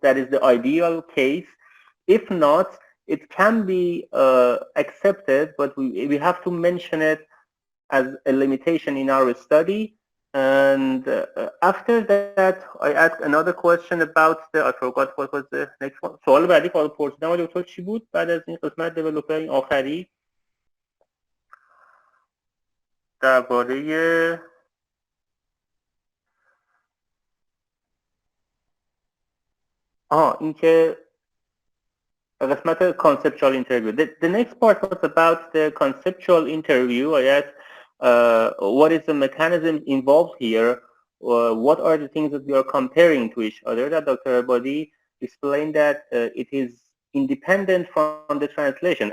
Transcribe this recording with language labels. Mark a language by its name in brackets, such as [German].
[English] That is the ideal case. If not, it can be accepted, but we have to mention it as a limitation in our study. And after that, I asked another question about I forgot what was the next one. [Persian] سوال بعدی که پرسیدم دکتر چی بود بعد از این قسمت دیولپر این آخری درباره اینکه قسمت conceptual interview. [English] The next part was about the conceptual interview. I asked what is the mechanism involved here? What are the things that we are comparing to each other? That Dr. Ebadi explained that it is independent from the translation.